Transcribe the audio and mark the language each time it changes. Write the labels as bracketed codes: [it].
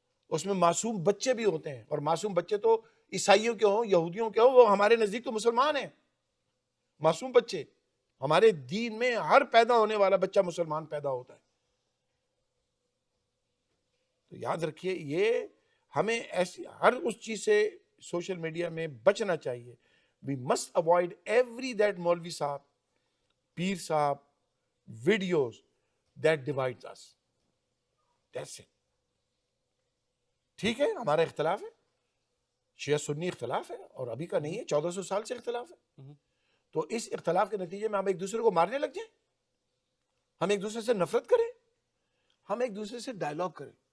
[ur] اس میں معصوم بچے بھی ہوتے ہیں, اور معصوم بچے تو عیسائیوں کے ہوں, یہودیوں کے ہوں, وہ ہمارے نزدیک تو مسلمان ہیں. معصوم بچے ہمارے دین میں ہر پیدا ہونے والا بچہ مسلمان پیدا ہوتا ہے. تو یاد رکھیے یہ ہمیں ایسی ہر اس چیز سے سوشل میڈیا میں بچنا چاہیے. [en] We must avoid every that Maulvi Saab, Peer Saab, videos that divides us. That's it. [ur] ٹھیک ہے ہمارا اختلاف ہے, شیعہ سنی اختلاف ہے, اور ابھی کا نہیں ہے, 1400 سال سے اختلاف ہے. تو اس اختلاف کے نتیجے میں ہم ایک دوسرے کو مارنے لگ جائیں, ہم ایک دوسرے سے نفرت کریں, ہم ایک دوسرے سے ڈائلاگ کریں.